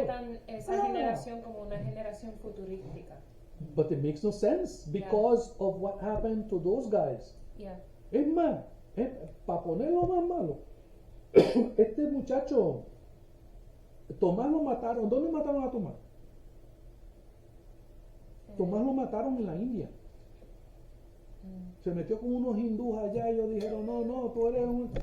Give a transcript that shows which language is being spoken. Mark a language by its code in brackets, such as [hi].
[es] interpretan esa generación como una generación futurística. [en] But it makes no sense because of what happened to those guys. Yeah. [es] Es más, para ponerlo más malo, este muchacho, Tomás lo mataron. ¿Dónde mataron a Tomás? Tomás lo mataron en la India. Se metió con unos hindúes allá y ellos dijeron, no, no, tú eres un...